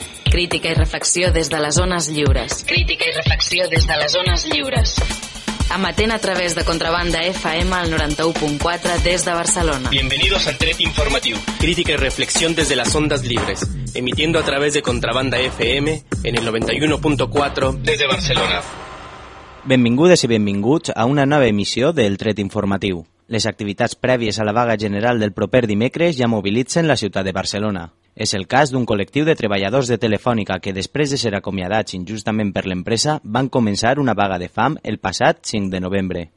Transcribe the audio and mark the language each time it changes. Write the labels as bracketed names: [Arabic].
[Catalan] Crítica i reflexió des de les zones lliures. Crítica i reflexió des de les zones lliures. Amatent a través de Contrabanda FM al 91.4 des de Barcelona. [Spanish] Bienvenidos al Tret Informatiu. [Catalan] Crítica i reflexió des de les ondes lliures. [Spanish] Emitiendo a través de Contrabanda FM en el 91.4 [Catalan] des de Barcelona. Benvingudes i benvinguts a una nova emissió del Tret Informatiu. Les activitats prèvies a la vaga general del proper dimecres ja mobilitzen la ciutat de Barcelona. És el cas d'un col·lectiu de treballadors de Telefònica que, després de ser acomiadats injustament per l'empresa, van començar una vaga de fam el passat 5 de novembre.